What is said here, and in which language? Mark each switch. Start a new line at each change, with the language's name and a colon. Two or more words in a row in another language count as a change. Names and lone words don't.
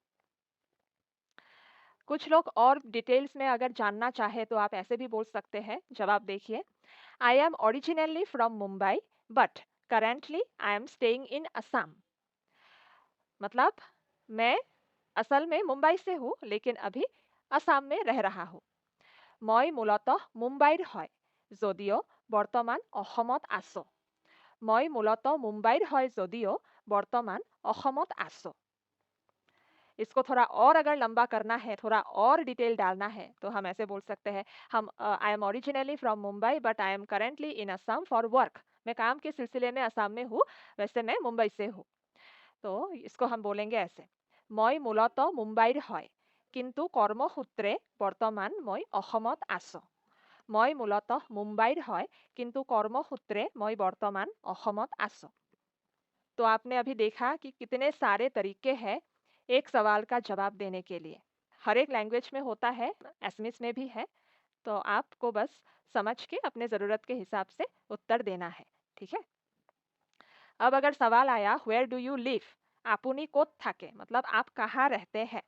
Hindi: कुछ लोग और डिटेल्स में अगर जानना चाहे तो आप ऐसे भी बोल सकते हैं। जवाब देखिए,
English: I am originally from Mumbai but currently I am staying in Assam,
Hindi: मतलब मैं असल में मुंबई से हूँ लेकिन अभी असम में रह रहा हूँ।
Assamese: মই মূলতঃ মুম্বাইৰ হয় যদিও বৰ্তমান অসমত আছো, মই মূলতঃ মুম্বাইৰ হয় যদিও বৰ্তমান অসমত আছো।
Hindi: इसको थोड़ा और अगर लंबा करना है, थोड़ा और डिटेल डालना है, तो हम ऐसे बोल सकते हैं, हम
English: I am originally from Mumbai but I am currently in Assam for work.
Hindi: मैं काम के सिलसिले में असम में हूँ, वैसे मैं मुंबई से हूँ। तो इसको हम बोलेंगे ऐसे,
Assamese: মই মূলত মুম্বাইৰ হয় কিন্তু কৰ্মসূত্ৰে বৰ্তমান মই অসমত আছো। মই মূলত মুম্বাইৰ হয় কিন্তু কৰ্মসূত্ৰে মই বৰ্তমান অসমত আছো।
Hindi: तो आपने अभी देखा कि कितने सारे तरीके हैं एक सवाल का जवाब देने के लिए। हर एक लैंग्वेज में होता है, एसएमएस में भी है। तो आपको बस समझ के अपने ज़रूरत के हिसाब से उत्तर देना है, ठीक है? अब अगर सवाल आया
English: Where do you live,
Assamese: আপুনি ক'ত থাকে,
Hindi: मतलब आप कहाँ रहते हैं।